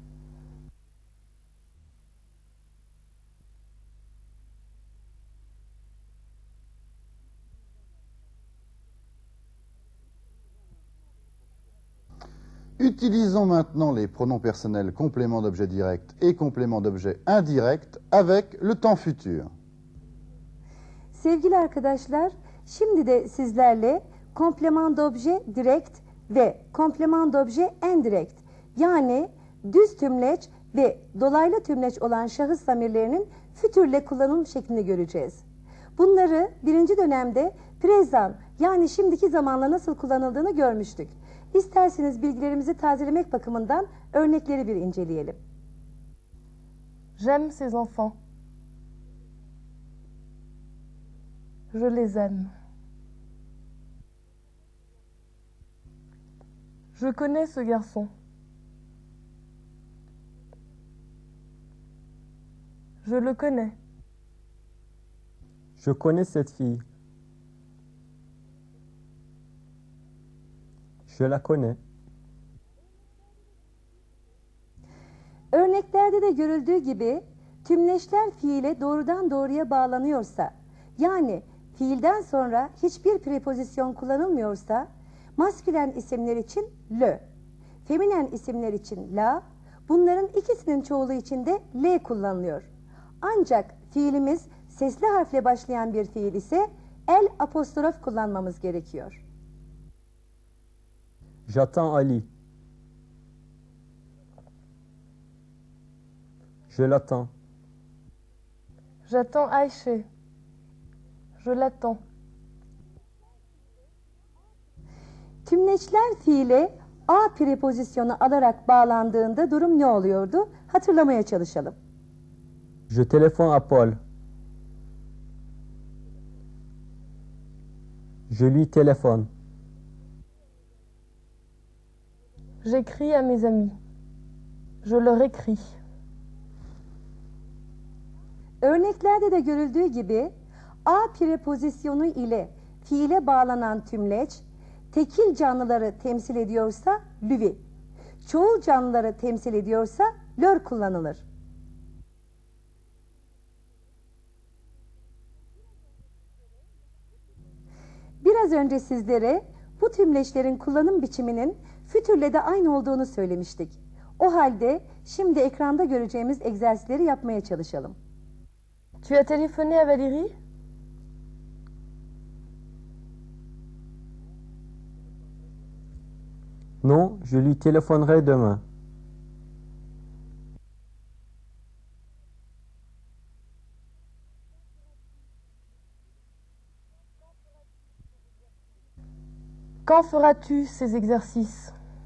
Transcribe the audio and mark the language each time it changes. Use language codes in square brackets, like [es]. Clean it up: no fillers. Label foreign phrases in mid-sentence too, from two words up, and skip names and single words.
[fr] Utilisons maintenant les pronoms personnels complément d'objet direct et complément d'objet indirect avec le temps futur. [tr] Sevgili arkadaşlar, şimdi de sizlerle [fr] komplement d'objet direkt [tr] ve [fr] komplement d'objet indirekt [tr] yani düz tümleç ve dolaylı tümleç olan şahıs zamirlerinin fütürle kullanım şeklini göreceğiz. Bunları birinci dönemde prezan yani şimdiki zamanla nasıl kullanıldığını görmüştük. İsterseniz bilgilerimizi tazelemek bakımından örnekleri bir inceleyelim. [fr] J'aime ces enfants. Je les aime. Je connais ce garçon. Je le connais. Je connais cette fille. Je la connais. [tr] Örneklerde de görüldüğü gibi tümleçler fiile doğrudan doğruya bağlanıyorsa, yani fiilden sonra hiçbir prepozisyon kullanılmıyorsa, maskülen isimler için le, feminen isimler için la, bunların ikisinin çoğulu için de l kullanılıyor. Ancak fiilimiz sesli harfle başlayan bir fiil ise el apostrof kullanmamız gerekiyor. [fr] J'attends Ali. Je l'attends. J'attends Aïché. Je l'attends. [tr] Tümleçler fiile a prepozisyonu alarak bağlandığında durum ne oluyordu? Hatırlamaya çalışalım. [fr] Je téléphone à Paul. Je lui téléphone. J'écris à mes amis. Je leur écris. [tr] Örneklerde de görüldüğü gibi a prepozisyonu ile fiile bağlanan tümleç tekil canlıları temsil ediyorsa lüvi, çoğul canlıları temsil ediyorsa lör kullanılır. Biraz önce sizlere bu tümleçlerin kullanım biçiminin fütürle de aynı olduğunu söylemiştik. O halde şimdi ekranda göreceğimiz egzersizleri yapmaya çalışalım. [fr] Tu as téléphoné à Valérie? Non, je lui téléphonerai demain. Quand feras-tu ces exercices?